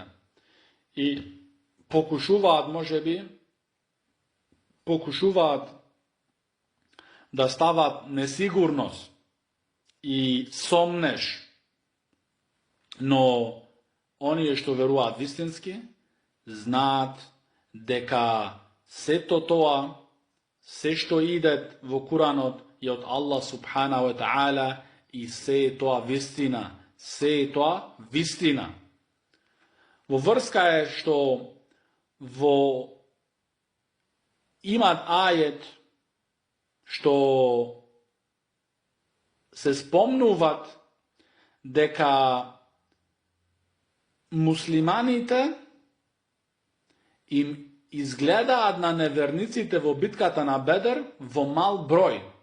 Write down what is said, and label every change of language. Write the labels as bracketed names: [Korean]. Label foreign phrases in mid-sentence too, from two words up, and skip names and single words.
[Macedonian] И покушуваат да стават несигурност и сомнеш, но оние што веруваат вистински, знаат дека сето тоа, се што иде во Куранот е од Аллах [Arabic] سبحانه وتعالى [Macedonian] и се е тоа вистина. Се е тоа вистина. Во врска е што имат ајет што се спомнуваат дека муслиманите им изгледаат на неверниците во битката на Бедр во мал број.